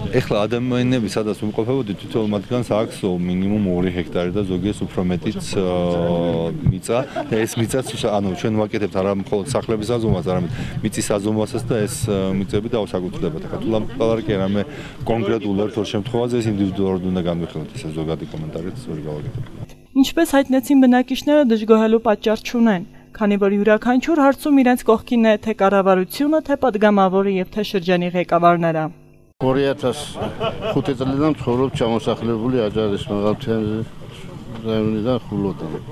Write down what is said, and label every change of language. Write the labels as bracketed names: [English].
[Georgian] ეხლა ადამიანები სადაც უმყოფებოდი, თითოეულ მათგანს აქვს მინიმუმ 2 ჰექტარი და ზოგიერთს უფრო მეტიც მიწა და ეს მიწაც ანუ ჩვენ ვაკეთებთ არა მხოლოდ სახლების აზომვას, არამედ მიწის აზომვასაც და ეს მიწები დაუსაკუთრებად. ახლა თუ ლაპარაკი რამე კონკრეტულ ერთ-ორ შემთხვევაზე ეს ინდივიდუალურად უნდა განვიხილოთ, ესე ზოგადი კომენტარით სწორი გავაკეთებ. [Armenian] Ինչպես հայտնեցին բնակիչները դժգոհելու պատճառ չունեն, քանի որ յուրաքանչյուր հարցում իրենց կողքին է թե կառավարությունը, թե падգամավորը եւ թե շրջանի ղեկավարները։ [Georgian] 2005 წლიდან ცხოვრობ ჩამოსახლებული აჭარის მაღალმთიანი რაიონიდან ხულოდან.